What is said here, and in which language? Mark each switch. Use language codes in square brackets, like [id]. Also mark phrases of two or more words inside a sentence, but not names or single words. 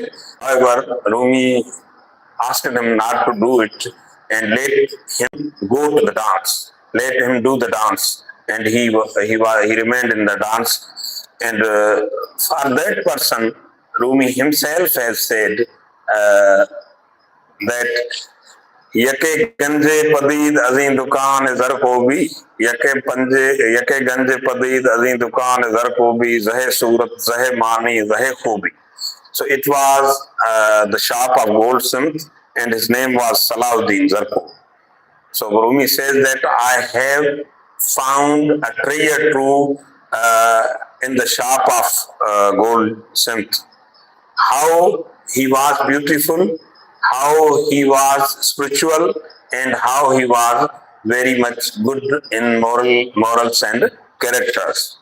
[en] However, Rumi asked him not to do it and let him go to the dance. Let him do the dance, and he remained in the dance. And for that person, Rumi himself has said that [fa] یکی گنجی پدید ازین دکان زر کو بی, یکی گنجی پدید ازین دکان زر کو بی, زهی صورت زهی معنی زهی خوبی. [en] So it was the shop of Goldsmith, and his name was Salahuddin Zarko. So Rumi says that I have found a treasure trove in the shop of Goldsmith. How he was beautiful, how he was spiritual, and how he was very much good in morals and characters.